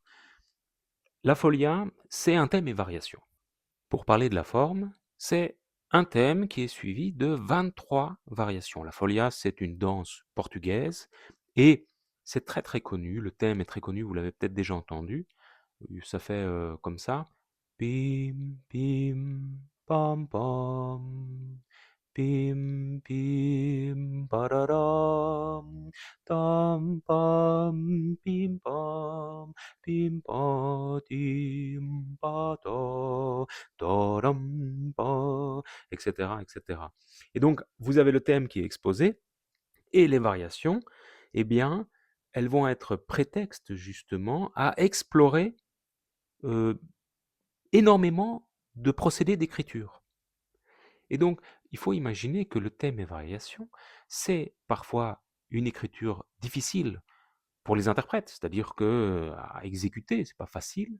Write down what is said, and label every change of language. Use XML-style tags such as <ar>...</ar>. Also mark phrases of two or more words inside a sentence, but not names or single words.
<fr>La Folia, c'est un thème et variation. Pour parler de la forme, c'est un thème qui est suivi de 23 variations. La folia, c'est une danse portugaise et c'est très très connu. Le thème est très connu, vous l'avez peut-être déjà entendu. Ça fait comme ça. Pim, pim, pam, pam. Pim, pim, pararam. Tam, pam, pim, pam. Pim, pa, tim, pa, ta. Taram, pa, etc., etc. Et donc, vous avez le thème qui est exposé et les variations, eh bien, elles vont être prétexte justement à explorer euh, énormément de procédés d'écriture. Et donc, il faut imaginer que le thème et variation, c'est parfois une écriture difficile pour les interprètes, c'est-à-dire que à exécuter, c'est pas facile.</fr>